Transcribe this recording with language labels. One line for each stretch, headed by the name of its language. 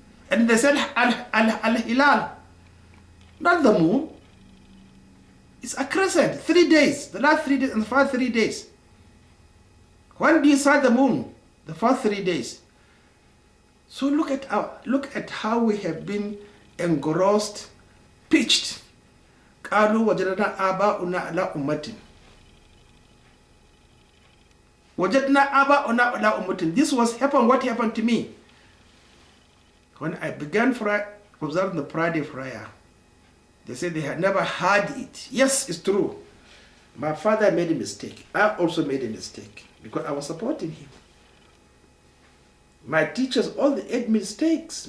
English: And they said al-hilal, not the moon. It's a crescent. 3 days, the last 3 days and the first 3 days. When do you see the moon? The first 3 days. So look at how we have been engrossed, pitched.
Arabic: قالوا وجدنا آباؤنا على أمة. وجدنا آباؤنا على أمة.
English: This was what happened to me when I began observing the Friday prayer. They said they had never heard it. Yes, it's true. My father made a mistake. I also made a mistake because I was supporting him. My teachers all made mistakes.